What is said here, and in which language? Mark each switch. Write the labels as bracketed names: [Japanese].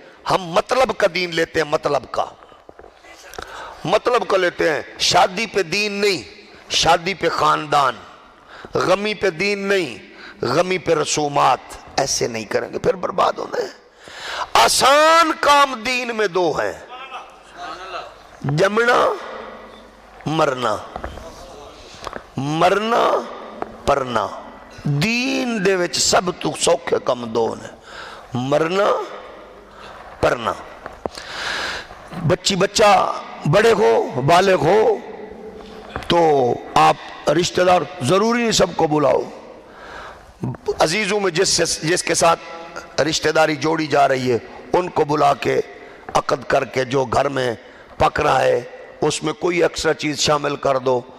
[Urdu] ہم مطلب کا دین لیتے ہیں، مطلب کا لیتے ہیں، شادی پہ دین نہیں، شادی پہ خاندان، غمی پہ دین نہیں، غمی پہ رسومات. ایسے نہیں کریں گے پھر برباد ہونا ہے. آسان کام دین میں دو ہیں، جمنا مرنا، مرنا پرنا. [Punjabi] دین دے وچ سب تو سوکھے کم دو نے، مرنا پرنا. [Urdu] بچہ بڑے ہو بالغ ہو تو آپ رشتہ دار ضروری نہیں سب کو بلاؤ. عزیزوں میں جس کے ساتھ رشتہ داری جوڑی جا رہی ہے ان کو بلا کے عقد کر کے جو گھر میں پک رہا ہے اس میں کوئی ایکسٹرا چیز شامل کر دو.